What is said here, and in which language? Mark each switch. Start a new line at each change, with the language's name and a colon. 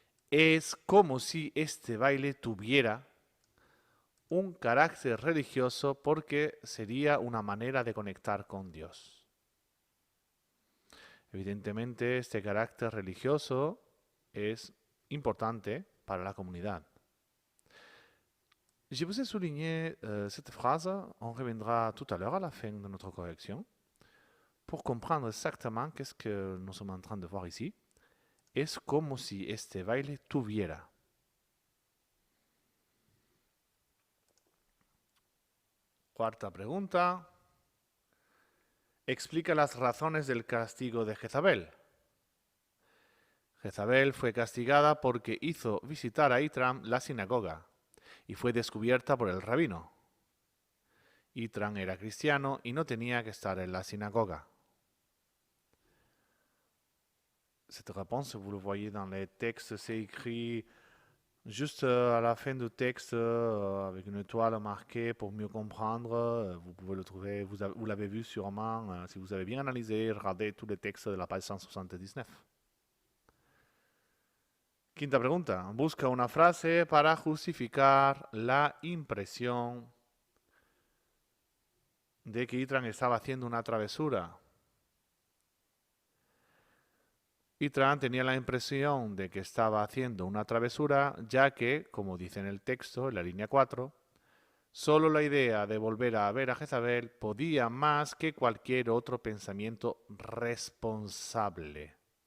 Spanish: Es como si este baile tuviera un carácter religioso porque sería una manera de conectar con Dios. Evidentemente, este carácter religioso es importante para la comunidad.
French: Je vous ai souligné cette phrase, on reviendra tout à l'heure à la fin de notre correction, pour comprendre exactement qu'est-ce que nous sommes en train de voir ici.
Spanish: Es como si este baile tuviera. Cuarta pregunta. Explica las razones del castigo de Jezabel. Jezabel fue castigada porque hizo visitar a Itram la sinagoga y fue descubierta por el rabino. Itram era cristiano y no tenía que estar en la sinagoga.
French: Cette réponse, vous le voyez dans les textes, c'est écrit juste à la fin du texte avec une étoile marquée pour mieux comprendre. Vous pouvez le trouver, vous l'avez vu sûrement si vous avez bien analysé, regardez tous les textes de la page 179.
Spanish: Quinta pregunta. Busca una frase para justificar la impresión de que Itram estaba haciendo una travesura. Itram tenía la impresión de que estaba haciendo una travesura, ya que, como dice en el texto, en la línea 4, solo la idea de volver a ver a Jezabel podía más que cualquier otro pensamiento responsable.